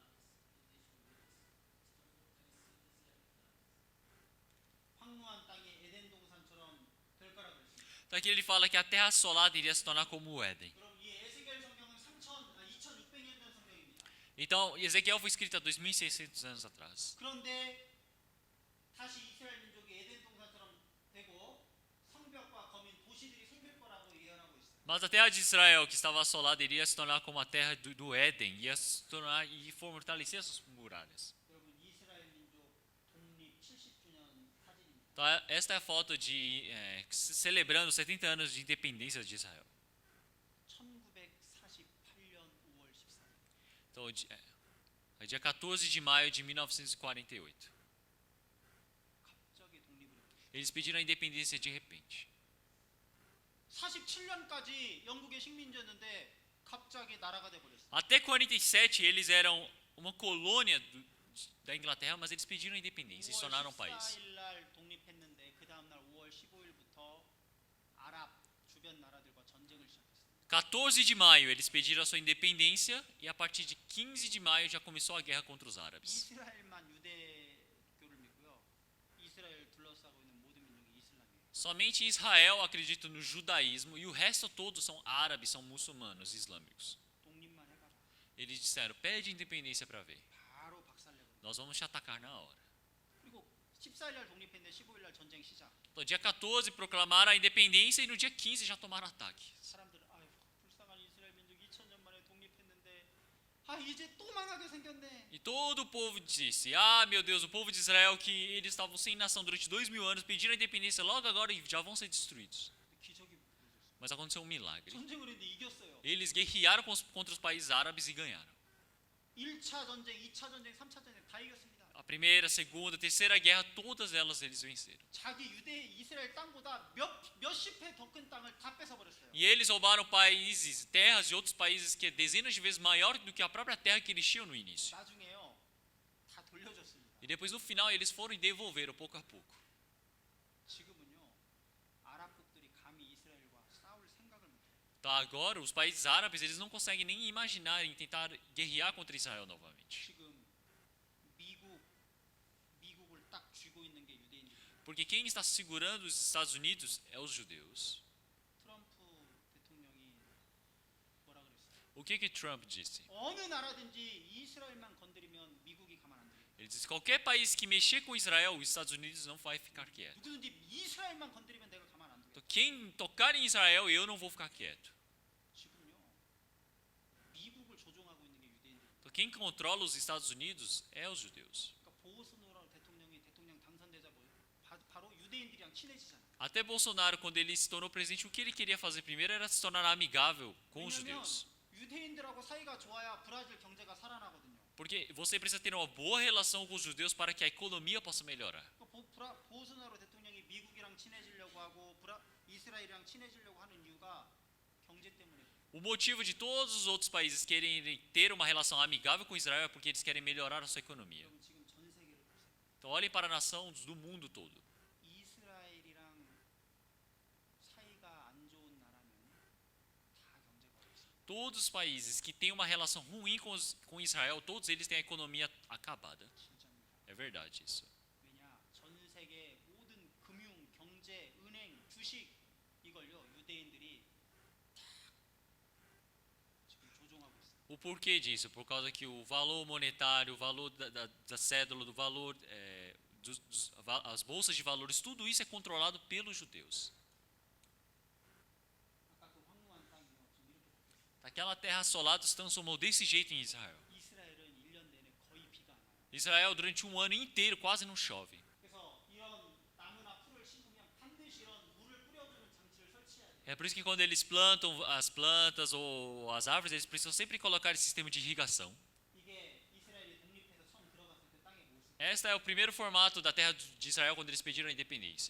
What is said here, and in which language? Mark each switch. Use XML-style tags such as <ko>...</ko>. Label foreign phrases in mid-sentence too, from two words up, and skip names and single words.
<ko>황무한 땅에 에덴</ko> <pt>Então aqui ele fala que a terra assolada iria se tornar como o Éden.</pt> <ko>그럼 이 에스겔 성경은 2600년 전 성경입니다.</ko> <pt>Então Ezequiel foi escrito há 2600 anos atrás.</pt> <ko>그런데 다시 이스라엘 민족이 에덴 동산처럼 되고 성벽과 거민 도시들이 생길 거라고 예언하고 있어요.</ko> <pt>Mas a terra de Israel, que estava assolada, iria se tornar como a terra do Éden, ia se tornar e fortalecer suas muralhas.</pt> <ko>여러분 이스라엘 민족 독립 70주년 사진입니다.</ko> <pt>Então, esta é a foto de celebrando os 70 anos de independência de Israel.</pt> <ko>1948년 5월 14일.</ko> <pt>Então, é dia 14 de maio de 1948.</pt> <ko>갑자기 독립을 했어요.</ko> <pt>Eles pediram a independência de repente.</pt> <ko>47년까지 영국의 식민지였는데 갑자기 나라가 돼 버렸어요.</ko> <pt>Até 47 eles eram uma colônia da Inglaterra, mas eles pediram a independência e se tornaram um país.</pt> <ko>14일 날 독립했는데 그 다음 날 5월 15일부터 아랍 주변 나라들과 전쟁을 시작했어요.</ko> <pt>14 de maio eles pediram a sua independência e a partir de 15 de maio já começou a guerra contra os árabes.</pt> <ko>이스라엘만 유대교를 믿고요. 이스라엘 둘러싸고 있는 모든 민족이 이슬람이에요.</ko> <pt>Somente Israel acredita no judaísmo e o resto todos são árabes, são muçulmanos islâmicos.</pt> <ko>독립만 해봐라.</ko> <pt>Eles disseram: pede independência para ver.</pt> <ko>바로 박살내버려.</ko> <pt>Nós vamos te atacar na hora.</pt> <ko>그리고 14일 날 독립했는데 15일 날 전쟁 시작.</ko> <pt>Então, dia 14 proclamaram a independência e no dia 15 já tomaram ataque.</pt> <ko>사람들은 아유 불쌍한 이스라엘 민족 2000년 만에 독립했는데 아 이제 또 망하게 생겼네.</ko> <pt>E todo o povo disse: ah, meu Deus, o povo de Israel, que eles estavam sem nação durante 2000 anos, pediram a independência logo agora e já vão ser destruídos.</pt> <ko>기적이 벌어졌어요.</ko> <pt>Mas aconteceu um milagre.</pt> <ko>전쟁을 했는데 이겼어요.</ko> <pt>Eles guerrearam contra os países árabes e ganharam.</pt> <ko>1차 전쟁, 2차 전쟁, 3차 전쟁 다 이겼습니다.</ko> <pt>A primeira, segunda, terceira guerra, todas elas eles venceram.</pt> <ko>자기 유대 이스라엘 땅보다 몇십 회 더 큰 땅을 다 뺏어 버렸어요.</ko> <pt>E eles roubaram países, terras de outros países que é dezenas de vezes maior do que a própria terra que eles tinham no início.</pt> <ko>나중에요. 다 돌려줬습니다.</ko> <pt>E depois no final eles foram e devolveram pouco a pouco.</pt> <ko>지금은요. 아랍국들이 감히 이스라엘과 싸울 생각을 못 해요.</ko> <pt>Tá, agora os países árabes eles não conseguem nem imaginar em tentar guerrear contra Israel novamente.</pt> <ko>지금 미국을 딱 쥐고 있는 게 유대인들이에요.</ko> <pt>Porque quem está segurando os Estados Unidos é os judeus.</pt> <ko>트럼프 대통령이 뭐라 그랬어요?</ko> <pt>O que Trump disse?</pt> <ko>어느 나라든지 이스라엘만 건드리면 미국이 가만 안 둬요.</ko> <pt>Ele disse: qualquer país que mexer com Israel, os Estados Unidos não vai ficar quieto.</pt> <ko>누구든지 이스라엘만 건드리면 내가 가만 안 둬요.</ko> <pt>Então, quem tocar em Israel, eu não vou ficar quieto.</pt> <ko>지금요. 미국을 조종하고 있는 게 유대인들.</ko> <pt>Então, quem controla os Estados Unidos é os judeus.</pt> <ko>그러니까 보소노라 대통령이 대통령 당선되자 바로 유대인들이랑 친해지잖아요.</ko> <pt>Até Bolsonaro, quando ele se tornou presidente, o que ele queria fazer primeiro era se tornar amigável com os</pt> <ko>왜냐면</ko> <pt>judeus.</pt> <ko>유대인들하고 사이가 좋아야 브라질 경제가 살아나거든요.</ko> <pt>Porque você precisa ter uma boa relação com os judeus para que a economia possa melhorar.</pt> <ko>보소나로 대통령이 미국이랑 친해지려고 하고 이스라엘이랑 친해지려고 하는 이유가 경제 때문에.</ko> <pt>O motivo de todos os outros países querem ter uma relação amigável com Israel é porque eles querem melhorar a sua economia.</pt> <ko>그럼 지금 전 세계를 보세요.</ko> <pt>Então olhem para a nação do mundo todo.</pt> <ko>이스라엘이랑 사이가 안 좋은 나라는 다 경제가 어렵습니다.</ko> <pt>Todos os países que têm uma relação ruim com Israel, todos eles têm a economia acabada.</pt> <ko>진짜입니다.</ko> <pt>É verdade isso.</pt> <ko>왜냐? 전 세계 모든 금융, 경제, 은행, 주식 이걸요 유대인들이 다 지금 조종하고 있어요.</ko> <pt>O porquê disso? Por causa que o valor monetário, o valor da cédula, do valor, as bolsas de valores, tudo isso é controlado pelos judeus.</pt> <ko>아까 그 황무한 땅이요 지금 이렇게</ko> <pt>Aquela terra assolada se transformou desse jeito em Israel.</pt> <ko>이스라엘은 1년 내내 거의 비가 안 와요.</ko> <pt>Israel, durante um ano inteiro, quase não chove.</pt> <ko>그래서 이런 나무나 풀을 심으면 반드시 이런 물을 뿌려주는 장치를 설치해야 돼요.</ko> <pt>É por isso que quando eles plantam as plantas ou as árvores, eles precisam sempre colocar esse sistema de irrigação.</pt> <ko>이게 이스라엘이 독립해서 처음 들어갔을 때 땅의 모습.</ko> <pt>Este é o primeiro formato da terra de Israel quando eles pediram a independência.</pt>